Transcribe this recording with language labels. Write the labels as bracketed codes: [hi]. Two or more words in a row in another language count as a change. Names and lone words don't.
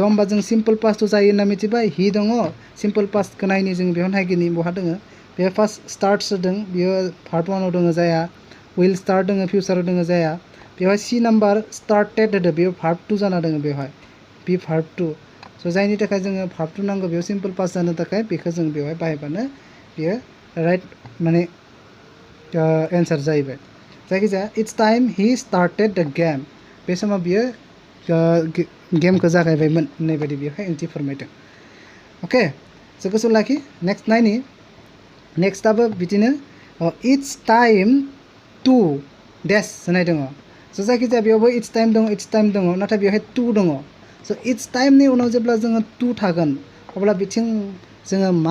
[brx] होमबा जों [en] simple pastआव [brx] जायो होनना मिथिबाय हि दङ [en] simple pastखौ [brx] नायनि जों बेयाव नायगिनि बहा दङ बे फार्स्ट स्टार्ट जादों बियो पार्ट 1आव दङ जाया [en] will start [brx] दङ फिउचाराव दङ जाया बेवहाय [en] C number started [brx] होदो बेयाव भार्ब 2 जाना दङ बेवहाय बे भार्ब 2 स' जायनि थाखाय जोङो भार्ब 2 नांगौ बेयाव [en] simple past [brx] जानो थाखाय बेखौ जों बेवहाय बाहायबानो बेयो राइट माने एन्सार जाहैबाय जायखिजाया [en] it's time he started the game [brx] बे समाव बियो गेमखौ जागायबायमोन होननाय बायदि बेवहाय ओंथि फोरमायदों अके स' गोसोआव लाखि नेक्स्ट नायनि नेक्स्टआबो बिदिनो [en] it's time to des [brx] होननाय दङ स' जायखिजाया बेयावबो [en] it's time [brx] दङ नाथाय बेवहाय 2 दङ स' [en] it's timeनि [brx] उनाव जेब्ला जोङो 2 थागोन अब्ला बिथिं जोङो मा